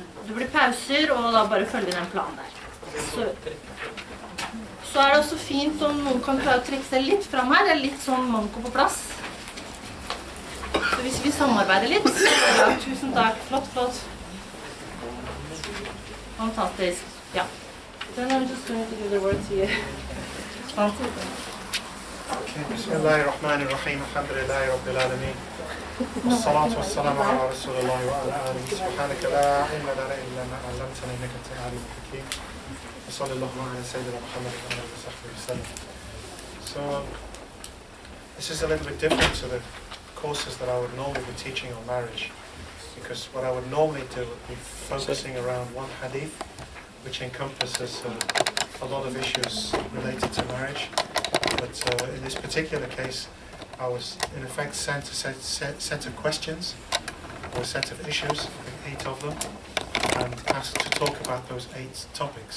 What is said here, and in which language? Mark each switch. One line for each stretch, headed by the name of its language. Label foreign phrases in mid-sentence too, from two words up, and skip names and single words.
Norwegian: Det blir pauser, og da bare følger vi den planen der. Så det også fint om noen kan klare å trekke seg litt frem her. Det litt sånn manko på plass. Så hvis vi samarbeider litt. Ja, tusen takk. Flott, flott. Fantastisk. Ja.
English: Then I'm just going to give the word to you.
Arabic: بسم الله الرحمن الرحيم. الحمد لله رب العالمين. والصلاة والسلام على رسول الله وعلى آله. سبحانك لا علم لنا إلا ما علمتنا إنك أنت العليم الحكيم. صلى الله على سيدنا محمد وعلى آله وصحبه.
English: So this is a little bit different to the courses that I would normally be teaching on marriage, because what I would normally do would be focusing around one hadith which encompasses a lot of issues related to marriage. But in this particular case, I was in effect sent a set of questions or a set of issues, 8 of them, and asked to talk about those 8 topics.